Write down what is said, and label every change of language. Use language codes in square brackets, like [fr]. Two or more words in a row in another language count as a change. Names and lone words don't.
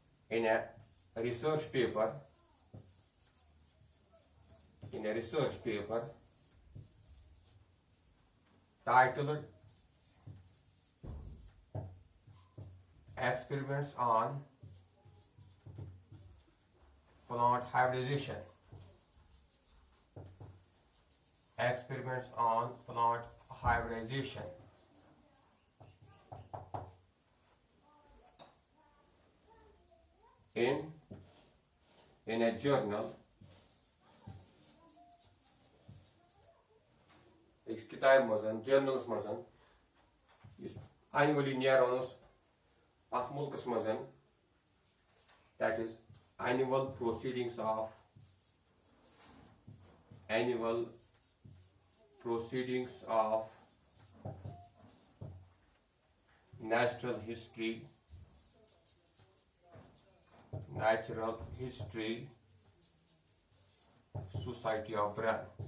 [en] in a research paper, titled Experiments on Plant Hybridization. Experiments on plant hybridization. In a journal, [ks] किताब मजन journals मजन annually नेरानोस अथ मुल्कस मजन, [en] that is annual proceedings of natural history Society of Britain.